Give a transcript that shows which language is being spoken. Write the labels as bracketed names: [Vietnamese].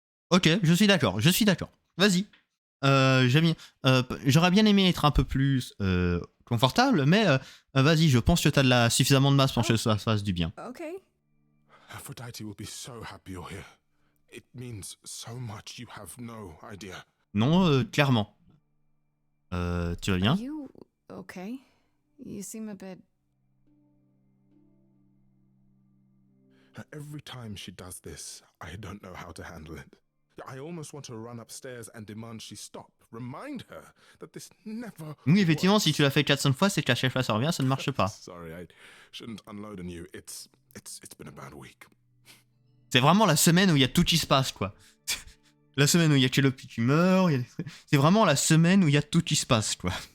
[French] Ok, je suis d'accord. Vas-y. J'aurais bien aimé être un peu plus confortable, mais vas-y, je pense que t'as suffisamment de masse pour que ça fasse du bien. [English] Okay. Aphrodite will be so happy you're here. It means so much you have no idea. [French] Non, clairement. Tu vas bien? [English] Are you okay? You seem a bit... Every time she does this, I don't know how to handle it. I almost want to run upstairs and demand she stop. Remind her that this never... [French] Oui, effectivement, si tu l'as fait 400 fois, c'est qu'à chaque fois ça revient, ça ne marche pas. [English] Sorry, I shouldn't unload on you. It's been a bad week. [French] C'est vraiment la semaine où il y a tout qui se passe, quoi. La semaine où il y a Calliope qui meurt, c'est vraiment la semaine où il y a tout qui se passe, quoi.